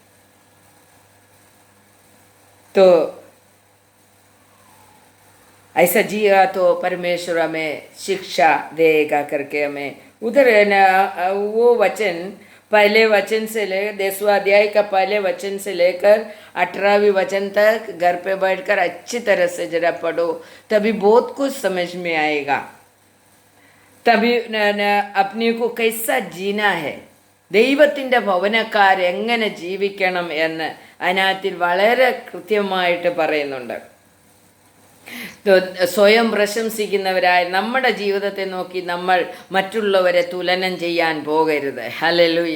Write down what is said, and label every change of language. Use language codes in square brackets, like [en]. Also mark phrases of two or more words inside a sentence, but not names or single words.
[hi] तो ऐसा जिया तो परमेश्वर हमें शिक्षा देगा करके हमें उधर वो वचन, पहले वचन से लेकर 10वां अध्याय का पहले वचन से लेकर 18वीं वचन तक घर पे बैठकर अच्छी तरह से जरा पढ़ो, तभी बहुत कुछ समझ में आएगा। तभी अपने को कैसा जीना है, [ml] ദൈവത്തിൻ്റെ ഭവനക്കാർ എങ്ങനെ ജീവിക്കണം എന്ന് അതിനകത്തിൽ വളരെ കൃത്യമായിട്ട് പറയുന്നുണ്ട്. സ്വയം പ്രശംസിക്കുന്നവരായ നമ്മുടെ ജീവിതത്തെ നോക്കി നമ്മൾ മറ്റുള്ളവരെ തുലനം ചെയ്യാൻ പോകരുത്. ഹല്ലേലൂയ.